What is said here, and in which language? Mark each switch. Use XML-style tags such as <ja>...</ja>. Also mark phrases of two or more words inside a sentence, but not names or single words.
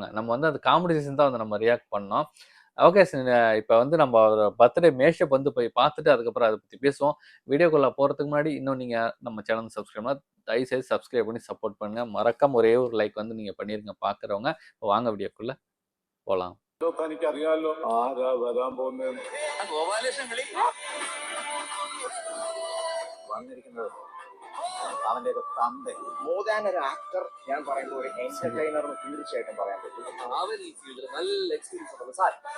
<ta>நம்ம வந்து அந்த</ta> <en>comedy season</en> <ta>தான் வந்து நம்ம ரியாக்ட் பண்ணோம். ஓகே, இப்போ வந்து நம்ம</ta> <en>birthday mashup</en> <ta>வந்து போய் பார்த்துட்டு அதுக்கப்புறம் அதை பற்றி பேசுவோம். வீடியோக்குள்ளே போகிறதுக்கு முன்னாடி இன்னும் நீங்கள் நம்ம சேனல் சப்ஸ்கிரைப் பண்ணால் தயவுசெய்து சப்ஸ்கிரைப் பண்ணி சப்போர்ட் பண்ணுங்க. மறக்காம ஒரே ஒரு லைக் வந்து நீங்கள் பண்ணிருங்க பார்க்குறவங்க. வாங்க வீடியோக்குள்ளே போகலாம்.</ta> <ml>അറിയാലോ ആരാ വരാൻ പോകുന്നത് വന്നിരിക്കുന്നത് അവന്റെ തന്ത മോദാനൊരു ആക്ടർ. ഞാൻ പറയുമ്പോൾ ഒരു എന്റർടൈനറിന് തീർച്ചയായിട്ടും പറയാൻ പറ്റും. അവൻ ഈ ഫീൽഡിൽ നല്ല എക്സ്പീരിയൻസ് ഉണ്ട് സാർ.</ml>